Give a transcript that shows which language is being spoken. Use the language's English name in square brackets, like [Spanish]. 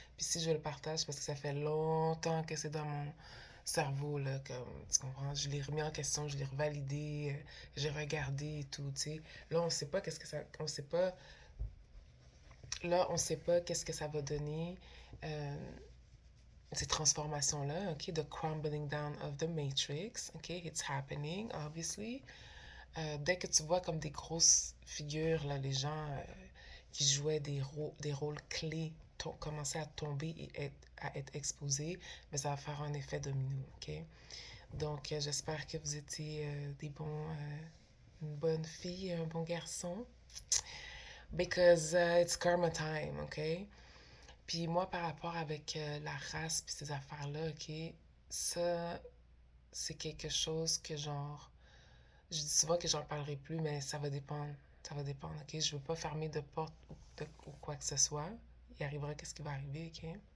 [French] Puis si je le partage, parce que ça fait longtemps que c'est dans mon cerveau, là, comme, tu comprends? Je l'ai remis en question, je l'ai revalidé, j'ai regardé et tout, tu sais. Là, on sait pas qu'est-ce que ça... On sait pas... Là, on sait pas qu'est-ce que ça va donner, euh, ces transformations-là, OK? [English] The crumbling down of the matrix, OK? It's happening, obviously. [French] Dès que tu vois comme des grosses figures, là, les gens qui jouaient des rôles clés commencer à tomber et à être exposés, mais ça va faire un effet domino, OK? Donc, j'espère que vous étiez une bonne fille, un bon garçon. [English] Because it's karma time, OK? [French] Puis moi, par rapport avec la race puis ces affaires-là, OK? Ça, c'est quelque chose que genre... Je dis souvent que j'en parlerai plus, mais ça va dépendre. Ça va dépendre, OK? Je veux pas fermer de porte ou quoi que ce soit. Il arrivera qu'est-ce qui va arriver, OK?